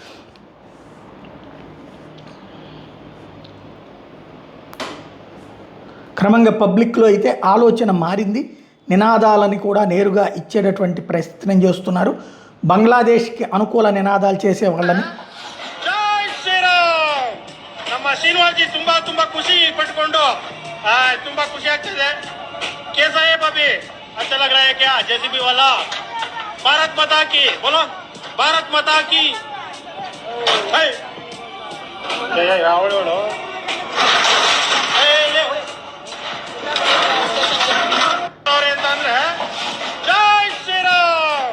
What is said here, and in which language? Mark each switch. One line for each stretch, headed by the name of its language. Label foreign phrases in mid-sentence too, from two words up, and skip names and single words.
Telugu: క్రమంగా పబ్లిక్లో అయితే ఆలోచన మారింది. నినాదాలని కూడా నేరుగా ఇచ్చేటటువంటి ప్రయత్నం చేస్తున్నారు. బంగ్లాదేశ్కి అనుకూల నినాదాలు చేసే వాళ్ళని
Kannada: ಶ್ರೀನಿವಾಸ್ಜಿ ತುಂಬಾ ಖುಷಿ ಪಟ್ಕೊಂಡು ತುಂಬಾ ಖುಷಿ ಆಗ್ತಿದೆ.
Hindi: कैसा है भाभी, अच्छा लग रहा है क्या? जेसीबी वाला भारत माता की बोलो, भारत माता की ಅಂತಂದ್ರೆ जय श्रीराम.